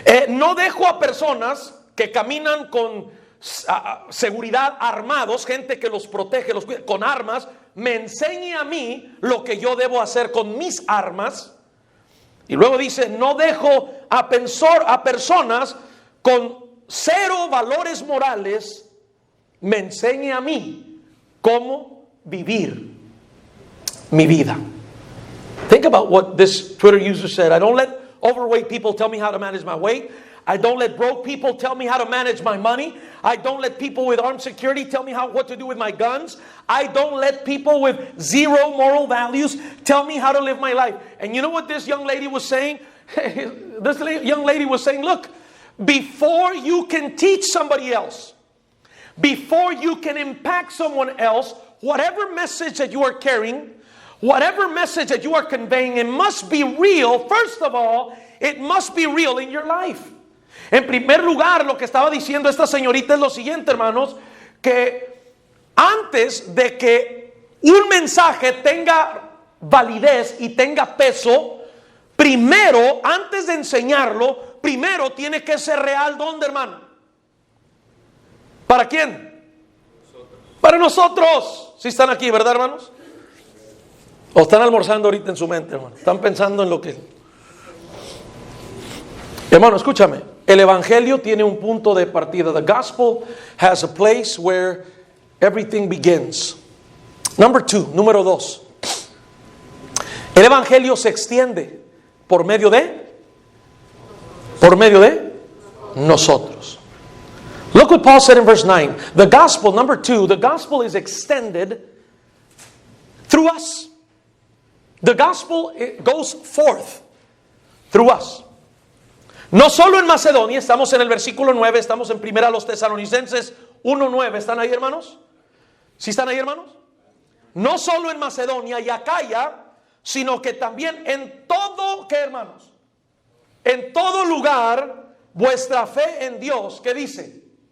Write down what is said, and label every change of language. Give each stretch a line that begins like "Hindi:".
Spanish: No dejo a personas que caminan con seguridad armados, gente que los protege, los cuida, con armas, me enseñe a mí lo que yo debo hacer con mis armas. Y luego dice, no dejo a personas con cero valores morales me enseñe a mí cómo vivir mi vida.
English: Think about what this Twitter user said. I don't let overweight people tell me how to manage my weight. I don't let broke people tell me how to manage my money. I don't let people with armed security tell me what to do with my guns. I don't let people with zero moral values tell me how to live my life. And you know what this young lady was saying? This young lady was saying, look, before you can teach somebody else, before you can impact someone else, whatever message that you are carrying, whatever message that you are conveying, it must be real. First of all, it must be real in your life.
Spanish: En primer lugar, lo que estaba diciendo esta señorita es lo siguiente, hermanos, que antes de que un mensaje tenga validez y tenga peso, primero, antes de enseñarlo, primero tiene que ser real. ¿Dónde, hermano? ¿Para quién? Para nosotros. ¿Sí están aquí, verdad, hermanos? ¿O están almorzando ahorita en su mente, hermano? Están pensando en lo que... Hermano, escúchame. El evangelio tiene un punto de partida.
English: The gospel has a place where everything begins.
Spanish: Número 2. El evangelio se extiende por medio de nosotros.
English: Look what Paul said in verse 9. The gospel, number 2, the gospel is extended through us. The gospel, it goes forth through us.
Spanish: No solo en Macedonia, estamos en el versículo 9, estamos en primera los Tesalonicenses 1:9. ¿Están ahí, hermanos? ¿Sí están ahí, hermanos? No solo en Macedonia y Acaya, sino que también en todo, ¿qué, hermanos? En todo lugar, vuestra fe en Dios, ¿qué dice?